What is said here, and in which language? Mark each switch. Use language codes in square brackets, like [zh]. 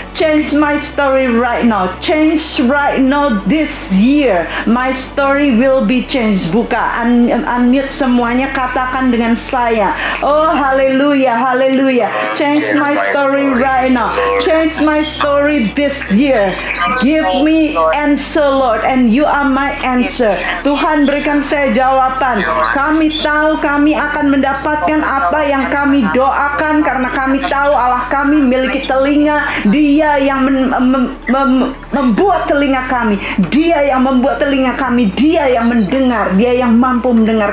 [en] Change my story right now. Change right now this year. My story will be changed. [id] Buka, unmute semuanya, katakan dengan saya. Oh, haleluya, haleluya. [en] Change my story right now. Change my story this year. Give me answer, Lord, and you are my answer. [id] Tuhan, berikan saya jawaban. Kami tahu kami akan mendapatkan apa yang kami doakan karena kami tahu Allah kami memiliki telinga. Dia yang membuat telinga kami. Dia yang membuat telinga kami. Dia yang mendengar. Dia yang mampu mendengar.